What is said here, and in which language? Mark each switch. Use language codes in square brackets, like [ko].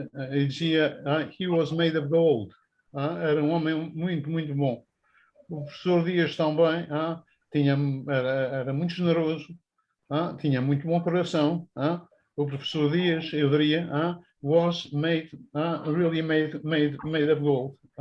[pt] Ele dizia, [en] he was made of gold. [pt] Era um homem muito, muito bom. O professor Dias também era muito generoso, tinha muito bom coração. O professor Dias, eu diria, [en] was made, really made of gold.